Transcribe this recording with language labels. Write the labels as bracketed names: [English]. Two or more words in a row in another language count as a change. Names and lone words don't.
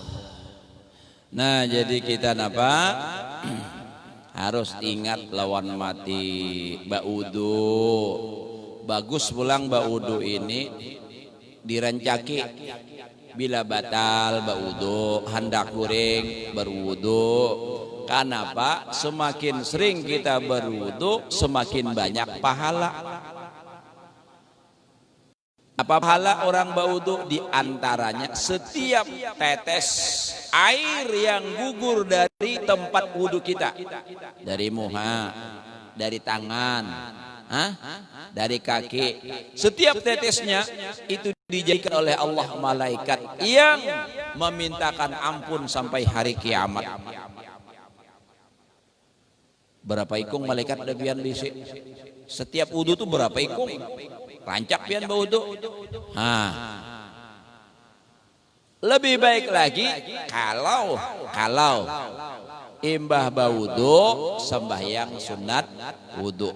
[Banjar] Nah, jadi kita napa? Harus ingat lawan mati. Baudu. Bagus pulang baudu ini dirancaki. Bila batal baudu, hendak kuring berwudu. Kenapa? Semakin sering kita berwudu, semakin banyak pahala. Apa pahala orang baudu? Di antaranya setiap tetes air yang gugur dari tempat wudu kita, dari muha, dari tangan, dari kaki, setiap tetesnya itu dijadikan oleh Allah malaikat yang memintakan ampun sampai hari kiamat. Berapa ikung malaikat lebihan bisi? Setiap wudu tuh berapa ikung? Rancak pian baudu. Lebih baik lagi kalau imbah baudu sembahyang sunat wudu.